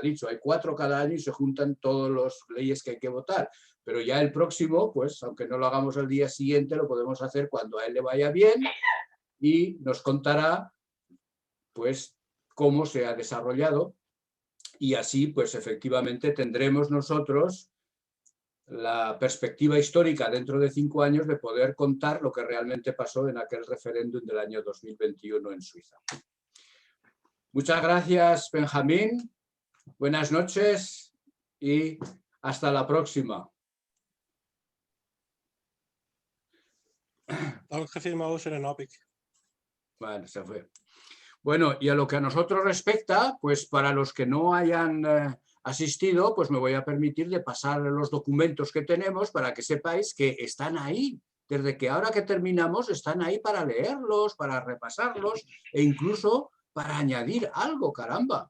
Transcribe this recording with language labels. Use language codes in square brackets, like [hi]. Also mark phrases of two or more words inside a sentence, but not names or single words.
[es] dicho, hay 4 cada año y se juntan todas las leyes que hay que votar, pero ya el próximo, pues aunque no lo hagamos el día siguiente, lo podemos hacer cuando a él le vaya bien y nos contará pues cómo se ha desarrollado y así pues efectivamente tendremos nosotros la perspectiva histórica dentro de 5 años de poder contar lo que realmente pasó en aquel referéndum del año 2021 en Suiza. Muchas gracias, Benjamín. Buenas noches y hasta la próxima. [de] Danke vielmals, schönen Abend. [es] Bueno, se fue. Bueno, y a lo que a nosotros respecta, pues para los que no hayan asistido, pues me voy a permitir de pasar los documentos que tenemos para que sepáis que están ahí. Desde que ahora que terminamos están ahí para leerlos, para repasarlos e incluso para añadir algo, caramba.